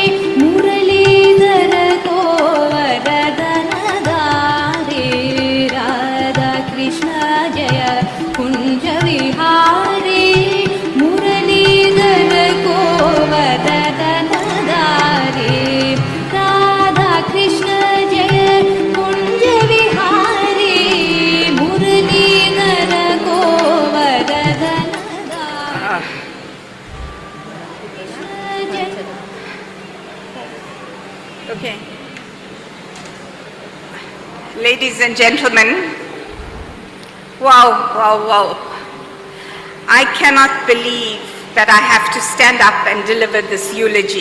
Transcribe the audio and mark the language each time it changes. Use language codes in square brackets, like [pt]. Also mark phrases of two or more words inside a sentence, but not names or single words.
[hi] मुरलीधर गोवर्धन धारी राधा कृष्ण जय कुंज विहारी मुरलीधर गोवर्धन धारी राधा कृष्ण जय कुंज विहारी मुरलीधर गोवर्धन [en] Okay. Ladies and gentlemen, wow, wow, wow. I cannot believe that I have to stand up and deliver this eulogy.